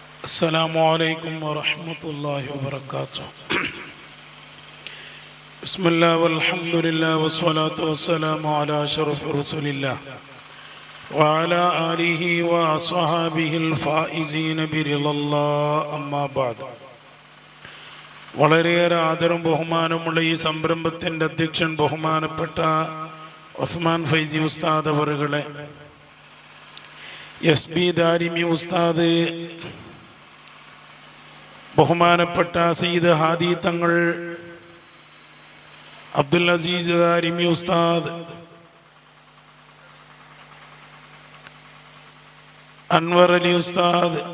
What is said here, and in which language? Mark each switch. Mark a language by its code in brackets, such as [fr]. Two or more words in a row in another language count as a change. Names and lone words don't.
[ar] السلام عليكم ورحمة الله وبركاته. بسم الله والحمد لله والصلاة والسلام على أشرف رسول الله وعلى آله وأصحابه الفائزين برضا الله أما بعد. [ml] വളരെയേറെ ആദരവും ബഹുമാനമുള്ള ഈ സംരംഭത്തിൻ്റെ അധ്യക്ഷൻ ബഹുമാനപ്പെട്ട ഉസ്മാൻ ഫൈസി ഉസ്താദ് അവറുകളെ, എസ് ബി ദാരിമി ഉസ്താദ്, ബഹുമാനപ്പെട്ട സയ്യിദ് ഹാദി തങ്ങൾ, അബ്ദുൽ അസീസ് ദാരിമി ഉസ്താദ്, അൻവർ അലി ഉസ്താദ്,